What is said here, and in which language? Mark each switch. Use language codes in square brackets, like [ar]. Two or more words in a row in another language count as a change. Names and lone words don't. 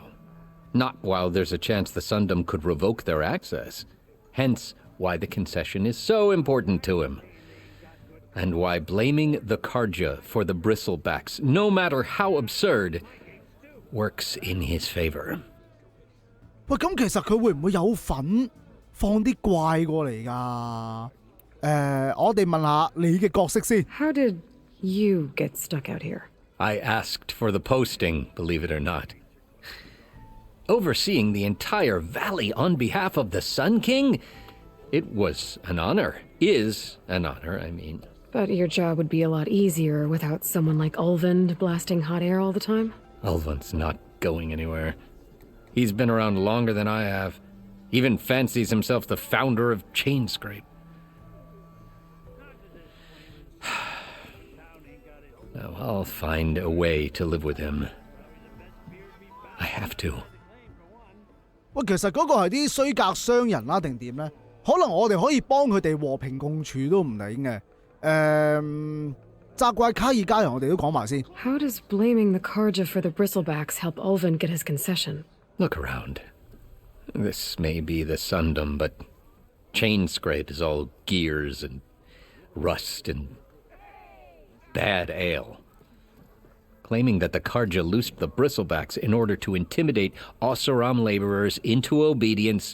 [en] Not while there's a chance the Sundom could revoke their access. Hence why the concession is so important to him. And why blaming the Karja for the bristlebacks, no matter how absurd, works in his favor. [yue] 喂，咁其實佢會唔會有份放啲怪過嚟㗎？我哋問下你嘅角色先。 [en] How did You get stuck out here. I asked for the posting, believe it or not. Overseeing the entire valley on behalf of the Sun King? It was an honor. Is an honor, I mean. But your job would be a lot easier without someone like Ulvund blasting hot air all the time. Ulvund's not going anywhere. He's been around longer than I have. Even fancies himself the founder of Chainscrape. Now, I'll find a way to live with him. I have to. [yue] 喂，其實嗰個係啲衰格商人啦，定點咧？可能我哋可以幫佢哋和平共處都唔理嘅。責怪卡爾加人我哋都講埋先。 [en] How does blaming the Karja for the bristlebacks help Ulvund get his concession? Look around. This may be the Sundom, but Chainscrape is all gears and rust and bad ale. Claiming that the Karja loosed the bristlebacks in order to intimidate Oseram laborers into obedience.